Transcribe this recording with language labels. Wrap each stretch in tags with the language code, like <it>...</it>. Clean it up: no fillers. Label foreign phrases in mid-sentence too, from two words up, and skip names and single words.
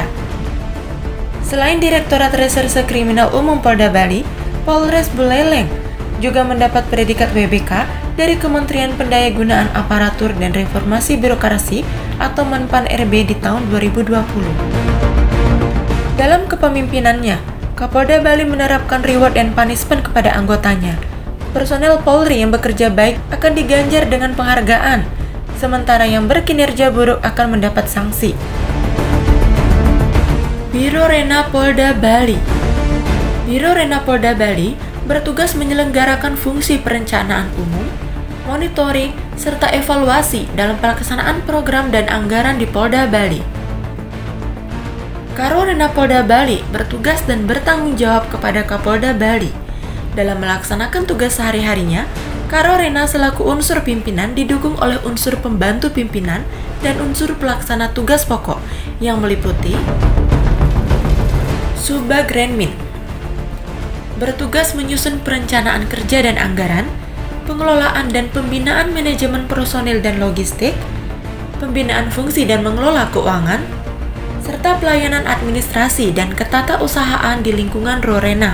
<id>Selain Direktorat Reserse Kriminal Umum Polda Bali, Polres Buleleng juga mendapat predikat WBK dari Kementerian Pendayagunaan Aparatur dan Reformasi Birokrasi atau Menpan RB di tahun 2020. Dalam kepemimpinannya, Kapolda Bali menerapkan</id> <en>reward and punishment</en> <id>kepada anggotanya. Personel Polri yang bekerja baik akan diganjar dengan penghargaan, sementara yang berkinerja buruk akan mendapat sanksi. Biro Rena Polda Bali. Biro Rena Polda Bali bertugas menyelenggarakan fungsi perencanaan umum, monitoring, serta evaluasi dalam pelaksanaan program dan anggaran di Polda Bali. Karo Rena Polda Bali bertugas dan bertanggung jawab kepada Kapolda Bali. Dalam melaksanakan tugas sehari-harinya, Karo Rena selaku unsur pimpinan didukung oleh unsur pembantu pimpinan dan unsur pelaksana tugas pokok yang meliputi Subag Renmin, bertugas menyusun perencanaan kerja dan anggaran, pengelolaan dan pembinaan manajemen personil dan logistik, pembinaan fungsi dan mengelola keuangan, serta pelayanan administrasi dan ketatausahaan di lingkungan Rorena.</id>